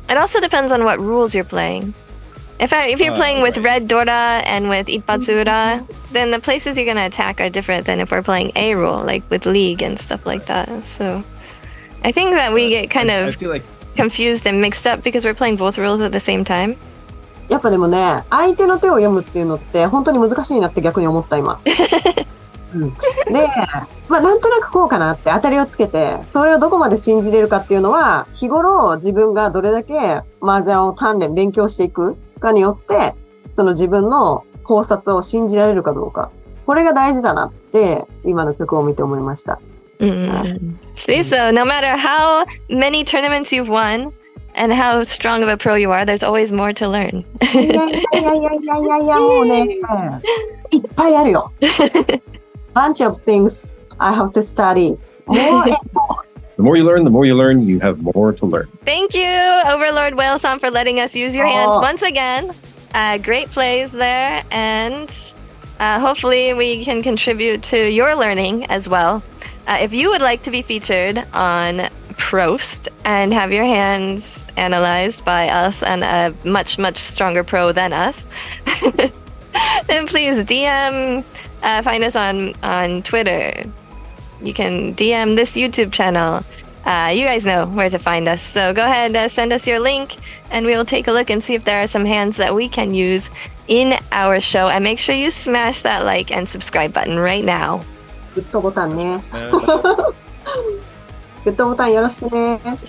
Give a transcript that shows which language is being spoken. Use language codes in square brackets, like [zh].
[en] It also depends on what rules you're playing. If you're playing with red Dora and with Ippatsura, then the places you're going to attack are different than if we're playing A rule, like with League and stuff like that. So I think that we get kind I of feel like confused and mixed up because we're playing both rules at the same time. [ja] やっぱでもね、相手の手を読むっていうのって本当に難しいなって逆に思った今。うん、で、まあなんとなくこうかなって当たりをつけて、それをどこまで信じれるかっていうのは、日頃自分がどれだけ麻雀を勉強していくかによって、その自分の考察を信じられるかどうか。これが大事だなって、今の曲を見て思いました。 [en] See, so no matter how many tournaments you've won and how strong of a pro you are, there's always more to learn. [ja] いやいやいやいやいやいやいや、もうね、いっぱいあるよ。 [en] bunch of things I have to study. More and more. The more you learn, you have more to learn. Thank you, Overlord Whale San, for letting us use your hands once again. Great plays there, and hopefully we can contribute to your learning as well. If you would like to be featured on Prost and have your hands analyzed by us and a much, much stronger pro than us, then please DM, find us on Twitter. You can DM this YouTube channel. You guys know where to find us. So go ahead, send us your link, and we will take a look and see if there are some hands that we can use in our show. And make sure you smash that like and subscribe button right now. [ja] グッドボタンね。グッドボタンよろしくね。